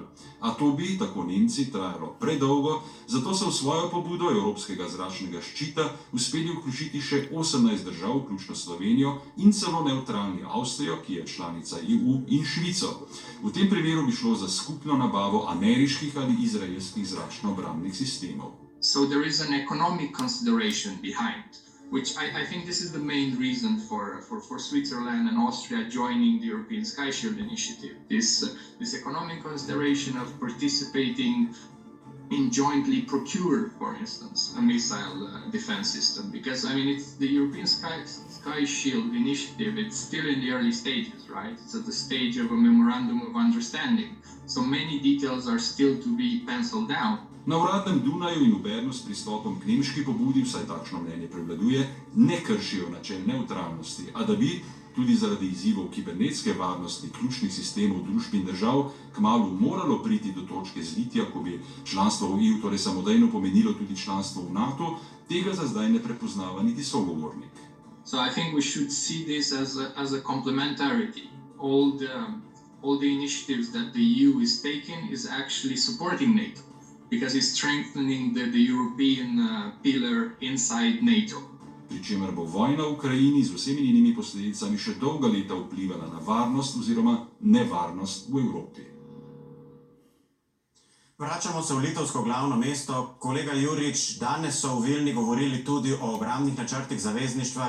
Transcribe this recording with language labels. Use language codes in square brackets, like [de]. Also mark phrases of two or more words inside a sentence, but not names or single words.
[sl] A to bi, tako Nemci, trajalo predolgo, zato so v svojo pobudo evropskega zračnega ščita uspeli vključiti še 18 držav, vključno Slovenijo in celo nevtralni Avstrijo, ki je članica EU, in Švico. V tem primeru bi šlo za skupno nabavo ameriških ali izraelskih zračno-obrambnih sistemov. [en] So there is an economic consideration behind, which I think this is the main reason for Switzerland and Austria joining the European Sky Shield Initiative. This economic consideration of participating in jointly procure, for instance, a missile defense system, because I mean it's the European Sky Shield Initiative. It's still in the early stages, right? It's at the stage of a memorandum of understanding, so many details are still to be penciled down. [sl] Na uradnem Dunaju in v Bernu s pristopom k nemški pobudi, vsaj takšno mnenje prevladuje, ne kršijo načel nevtralnosti, a da bi tudi zaradi izzivov kibernetske varnosti ključnih sistemov družb in držav kmalu moralo priti do točke zlitja, ko bi članstvo v EU torej samodejno pomenilo tudi članstvo v NATO, tega za zdaj ne prepoznava niti sogovornik. [en] So I think we should see this as a complementarity. All the initiatives that the EU is taking is actually supporting NATO, because it's strengthening the European pillar inside NATO. [sl] Pri čemer bo vojna v Ukrajini z vsemi njenimi posledicami še dolga leta vplivala na varnost oziroma nevarnost v Evropi. Vračamo se v litovsko glavno mesto. Kolega Jurič, danes so v Vilni govorili tudi o obrambnih načrtih zavezništva.